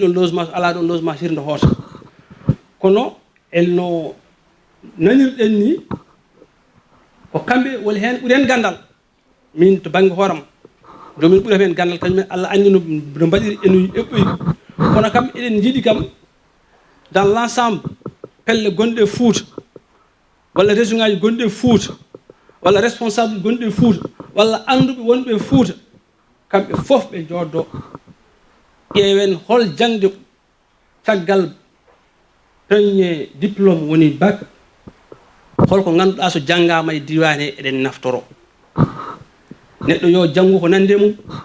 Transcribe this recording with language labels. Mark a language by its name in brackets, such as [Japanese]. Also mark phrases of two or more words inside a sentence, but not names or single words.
[Fula] ɗon logement so ala ɗon logement hirde hoota kono elno nanirɗen ni ko kamɓe woni hen ɓuuri hen gandal min to banggue hooram jomin ɓuuri hen gandal kañumen Allah andi no mbaɗiri eno eɓɓoyi kono kam eɗen jiiɗi kam [French] dans l' ensemble [Fula] pelle gonɗe Fouta walla région ngaji gonɗe Fouta walla responsable gonɗe Fouta walla anduɓe wonɓe Fouta kamɓe fof ɓe joddo ƴeewen hol jangde caggal [French] premier diplôme [Fula] woni bac holko ganduɗa so janggama e diwan he eɗen naftoro neɗɗo yo janggu ko nande mum